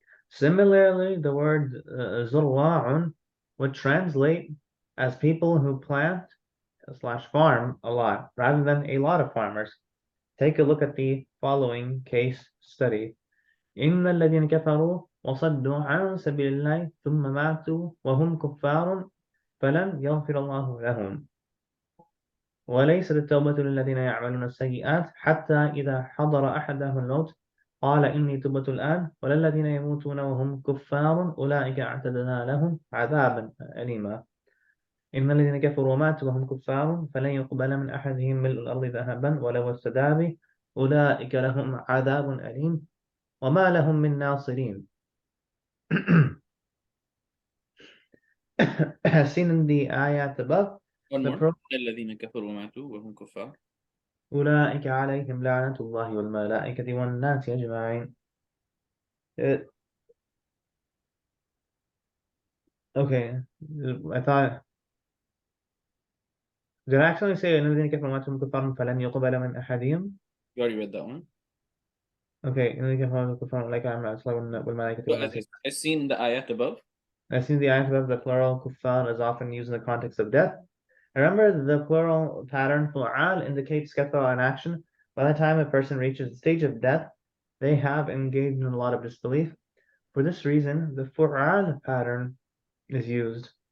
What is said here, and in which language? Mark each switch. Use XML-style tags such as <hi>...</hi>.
<en>Similarly, the word زراع would translate as people who plant / farm a lot, rather than a lot of farmers. Take a look at the following case study.</en> <ar>إن الذين كفروا وصدوا عن سبيل الله ثم ماتوا وهم كفار فلن يغفر الله لهم وليست التوبة للذين يعملون السيئات حتى إذا حضر أحدهم الموت قال إني تبت الآن ولا الذين يموتون وهم كفار أولئك أعتدنا لهم عذابا أليما إن الذين كفروا وماتوا وهم كفار فلن يقبل من أحدهم ملء الأرض ذهبا ولو افتدى به أولئك لهم عذاب أليم وما لهم من ناصرين.</ar> <en>As seen in the ayat above, One the more. Prophet</en> <ar>الذين كفروا وماتوا وهم كفار. أولئك عليهم لعنة الله والملائكة والناس أجمعين.</ar> <en>Okay, I thought, did I actually say</en> <ar>إن الذين كفروا وماتوا وهم كفار فلن يقبل من أحدهم?</ar> <en>You already read that one.</en> <ar>Okay, إن الذين كفروا وماتوا كفار أولئك عليهم لعنة الله والملائكة</ar> <en>So</en> <ar>والناس.</ar> <en>as seen in the ayat above. As seen in the ayat above, the plural kuffar is often used in the context of death. Remember, the plural pattern fu'al indicates kathara in action. By the time a person reaches the stage of death, they have engaged in a lot of disbelief. For this reason, the fu'al pattern is used.</en>